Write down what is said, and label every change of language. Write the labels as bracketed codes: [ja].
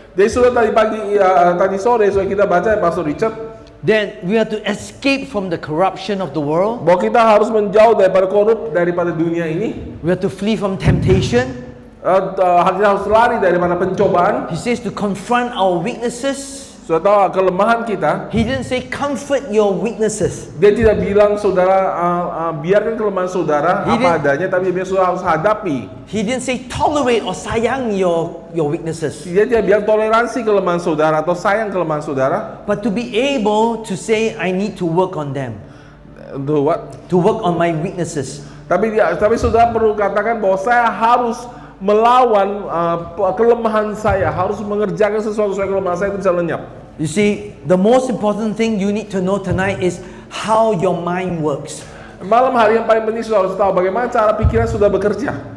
[id] Jadi sudah tadi sore sudah kita baca Pastor Richard [en] that we have to escape from the corruption of the world. [id] bahwa kita harus menjauh daripada dunia ini. [en] We have to flee from temptation. [id] Kita harus lari daripada pencobaan. [en] He says to confront our weaknesses. [id] Sudah tahu kelemahan kita. [en] He didn't say comfort your weaknesses. [id] Dia tidak bilang saudara biarkan kelemahan saudara [en] He [id] apa adanya, tapi dia saudara harus hadapi. [en] He didn't say tolerate or sayang your weaknesses. [id] Dia tidak bilang toleransi kelemahan saudara atau sayang kelemahan saudara. [en] But to be able to say, I need to work on them. Do what? To work on my weaknesses. [id] Tapi saudara perlu katakan bahwa saya harus melawan kelemahan saya, harus mengerjakan sesuatu supaya kelemahan saya itu bisa lenyap. [en] You see, the most important thing you need to know tonight is how your mind works. [id] Malam hari yang paling penting saudara harus tahu bagaimana cara pikiran sudah bekerja.